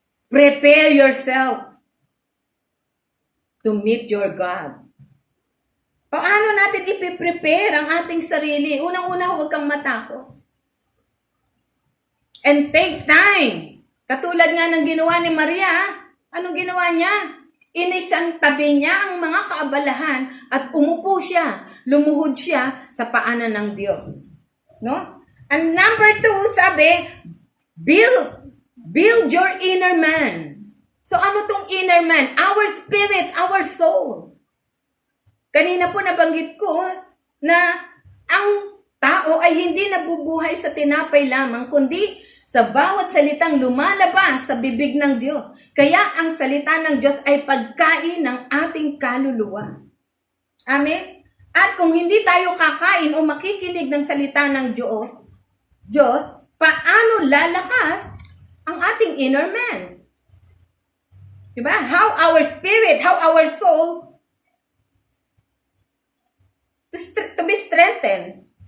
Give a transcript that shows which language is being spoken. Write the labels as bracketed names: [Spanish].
[English] Prepare yourself to meet your God. [Filipino] Paano natin ipiprepare ang ating sarili? Unang-una, huwag kang matakot. [English] And take time. [Filipino] Katulad nga ng ginawa ni Maria, anong ginawa niya? Inisang tabi niya ang mga kaabalahan at umupo siya, lumuhod siya sa paanan ng Diyos. [English] No? And number 2, sabi, build your inner man. So [Filipino] ano tong [English] inner man? Our spirit, our soul. [Filipino] Kanina po nabanggit ko na ang tao ay hindi nabubuhay sa tinapay lamang, kundi sa bawat salitang lumalabas sa bibig ng Diyos. Kaya ang salita ng Diyos ay pagkain ng ating kaluluwa. Amen? At kung hindi tayo kakain o makikinig ng salita ng Diyos, paano lalakas ang ating inner man? Diba? [English] How our spirit, how our soul to be strengthened.